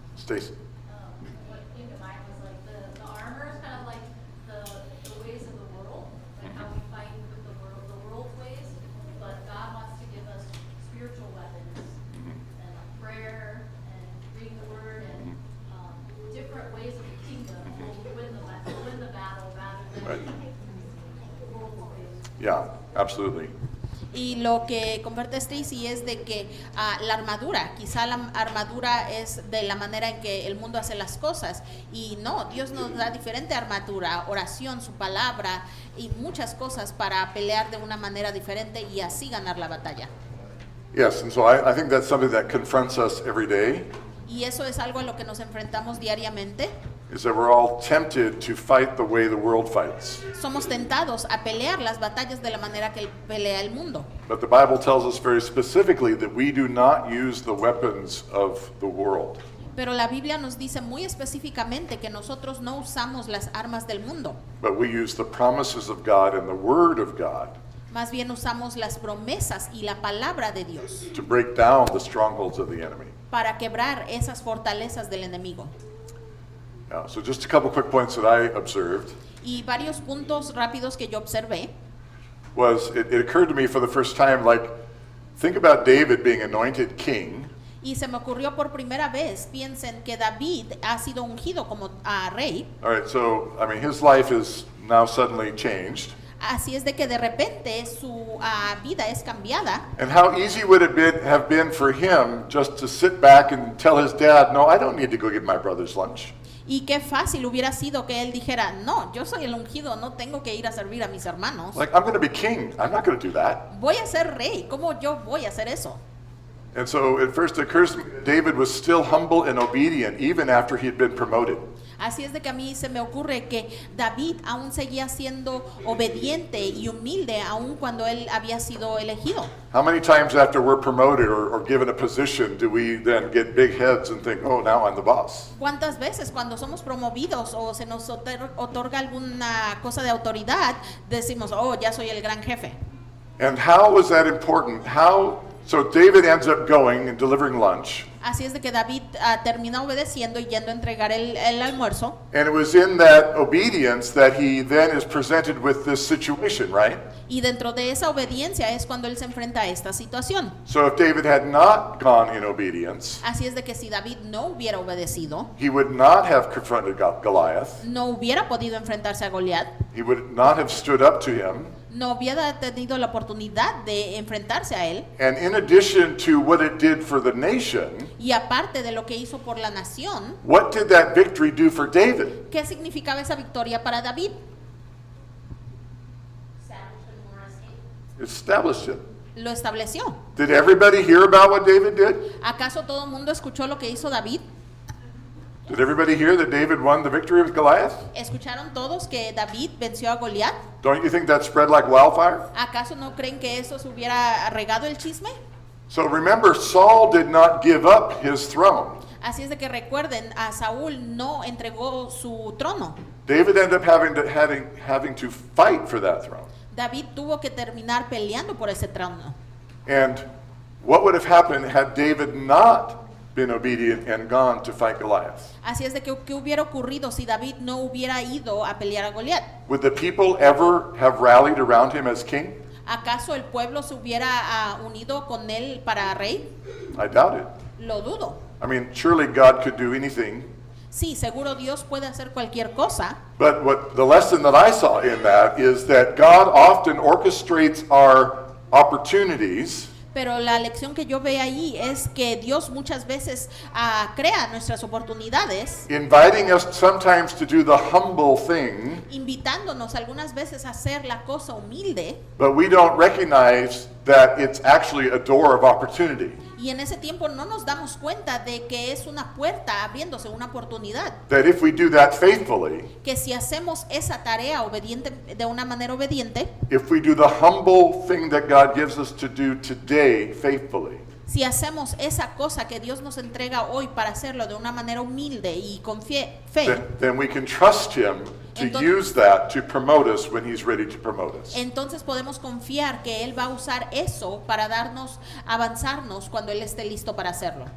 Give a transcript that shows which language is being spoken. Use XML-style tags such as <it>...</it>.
<en>Stacy? What came to mind was like the armor is kind of like the ways of the world, like how we fight with the world's ways, but God wants to give us spiritual weapons and prayer and reading the word and different ways of the kingdom will win the battle rather than Right. the world's ways. Yeah, absolutely.</en> <es>Y lo que comparte Stacy es de que la armadura, quizá la armadura es de la manera en que el mundo hace las cosas y no, Dios nos da diferente armadura, oración, su palabra y muchas cosas para pelear de una manera diferente y así ganar la batalla.</es> <en>Yes, and so I think that's something that confronts us every day,</en> <es>Y eso es algo a lo que nos enfrentamos diariamente.</es> <en>is that we're all tempted to fight the way the world fights.</en> <es>Somos tentados a pelear las batallas de la manera que pelea el mundo.</es> <en>But the Bible tells us very specifically that we do not use the weapons of the world.</en> <es>Pero la Biblia nos dice muy específicamente que nosotros no usamos las armas del mundo.</es> <en>but we use the promises of God and the Word of God</en> <es>Más bien usamos las promesas y la palabra de Dios</es> <en>to break down the strongholds of the enemy.</en> <es>para quebrar esas fortalezas del enemigo.</es> <en>So just a couple quick points that I observed</en> <es>Y varios puntos rápidos que yo observé.</es> <en>was it occurred to me for the first time, like, think about David being anointed king,</en> <es>Y se me ocurrió por primera vez, piensen que David ha sido ungido como rey.</es> <en>all right, so I mean his life is now suddenly changed,</en> <es>Así es de que de repente su vida es cambiada.</es> <en>and how easy would it have been for him just to sit back and tell his dad, no, I don't need to go get my brother's lunch.</en> <es>Y qué fácil hubiera sido que él dijera, no, yo soy el ungido, no tengo que ir a servir a mis hermanos.</es> <en>Like, I'm going to be king, I'm not going to do that.</en> <es>Voy a ser rey, ¿cómo yo voy a hacer eso?</es> <en>And so it first occurs to me, David was still humble and obedient even after he had been promoted.</en> <es>Así es de que a mí se me ocurre que David aún seguía siendo obediente y humilde aún cuando él había sido elegido.</es> <en>How many times after we're promoted or given a position do we then get big heads and think, oh, now I'm the boss?</en> <es>¿Cuántas veces cuando somos promovidos o se nos otorga alguna cosa de autoridad decimos, oh, ya soy el gran jefe?</es> <en>And how was that important? So David ends up going and delivering lunch.</en> <es>Así es de que David termina obedeciendo y yendo a entregar el almuerzo.</es> <en>And it was in that obedience that he then is presented with this situation, right?</en> <es>Y dentro de esa obediencia es cuando él se enfrenta a esta situación.</es> <en>So if David had not gone in obedience,</en> <es>Así es de que si David no hubiera obedecido,</es> <en>he would not have confronted Goliath.</en> <es>no hubiera podido enfrentarse a Goliat,</es> <en>He would not have stood up to him.</en> <es>no hubiera tenido la oportunidad de enfrentarse a él.</es> <en>And in addition to what it did for the nation,</en> <es>Y aparte de lo que hizo por la nación,</es> <en>what did that victory do for David?</en> <es>¿qué significaba esa victoria para David?</es> <en>It established it.</en> <es>Lo estableció.</es> <en>Did everybody hear about what David did?</en> <es>¿Acaso todo el mundo escuchó lo que hizo David?</es> <en>Did everybody hear that David won the victory with Goliath?</en> <es>¿Escucharon todos que David venció a Goliat?</es> <en>Don't you think that spread like wildfire?</en> <es>¿Acaso no creen que eso se hubiera regado el chisme?</es> <en>So remember, Saul did not give up his throne.</en> <es>Así es de que recuerden, a Saúl no entregó su trono.</es> <en>David ended up having to fight for that throne.</en> <es>David tuvo que terminar peleando por ese trono.</es> <en>And what would have happened had David not been obedient and gone to fight Goliath?</en> <es>Así es de que ¿qué hubiera ocurrido si David no hubiera ido a pelear a Goliat?</es> <en>Would the people ever have rallied around him as king?</en> <es>¿Acaso el pueblo se hubiera unido con él para rey?</es> <en>I doubt it.</en> <es>Lo dudo.</es> <en>I mean, surely God could do anything.</en> <es>Sí, seguro Dios puede hacer cualquier cosa.</es> <en>But what the lesson that I saw in that is that God often orchestrates our opportunities</en> <es>Pero la lección que yo veo ahí es que Dios muchas veces crea nuestras oportunidades,</es> <en>inviting us sometimes to do the humble thing,</en> <es>invitándonos algunas veces a hacer la cosa humilde,</es> <en>but we don't recognize that it's actually a door of opportunity.</en> <es>y en ese tiempo no nos damos cuenta de que es una puerta abriéndose, una oportunidad.</es> <en>That if we do that faithfully,</en> <es>Que si hacemos esa tarea obediente, de una manera obediente,</es> <en>if we do the humble thing that God gives us to do today faithfully,</en> <es>si hacemos esa cosa que Dios nos entrega hoy para hacerlo de una manera humilde y con fe,</es> <en>then we can trust Him to use that to promote us when He's ready to promote us.</en> <es>entonces podemos confiar que Él va a usar eso para darnos, avanzarnos cuando Él esté listo para hacerlo.</es>